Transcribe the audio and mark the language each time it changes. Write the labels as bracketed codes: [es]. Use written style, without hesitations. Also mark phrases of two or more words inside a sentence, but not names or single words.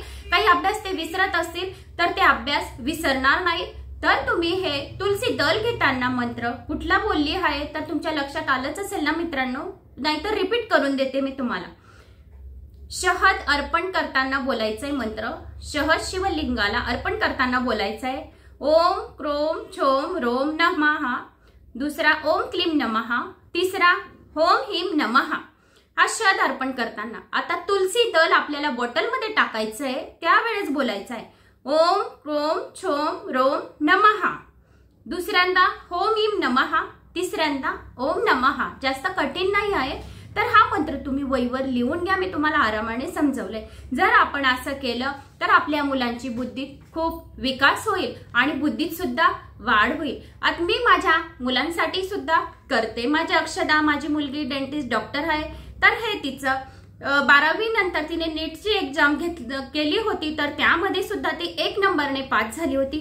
[mr] काही अभ्यास ते विसरत असतील तर ते अभ्यास विसरणार नाही. तर तुम्ही हे तुलसी दल घेताना मंत्र कुठला बोलली आहे तर तुमच्या लक्षात आलंच असेल ना मित्रांनो, नाहीतर रिपीट करून देते मी तुम्हाला. शहद अर्पण करताना बोलायचंय मंत्र, शहद शिवलिंगाला अर्पण करताना बोलायचंय [sa] ओम क्रोम छोम रोम नमः, [mr] दुसरा [sa] ओम क्लीम नमः, [mr] तिसरा [sa] ओम ह्रीम नमः. [mr] हा शहद अर्पण करताना. आता तुलसी दल आपल्याला बॉटलमध्ये टाकायचंय त्यावेळेस बोलायचंय [sa] ओम क्रोम छोम रोम नमः, [mr] दुसऱ्यांदा [sa] ओम ह्रीम नमः, [mr] तिसऱ्यांदा [sa] ओम नमः. [mr] जास्त कठीण नाही आहे. तर हा मंत्र तुम्ही वहीवर लिहून घ्या, मी तुम्हाला आरामाने समजवलंय. जर आपण असं केलं तर आपल्या मुलांची बुद्धीत खूप विकास होईल आणि बुद्धीत सुद्धा वाढ होईल. आता मी माझ्या मुलांसाठी सुद्धा करते. माझी अक्षदा, माझी मुलगी [en] dentist doctor [mr] आहे, तर हे तिचं 12वी नंतर तिने नीटची एक्झाम केली होती, तर त्यामध्ये सुद्धा ती 1 नंबरने पास झाली होती.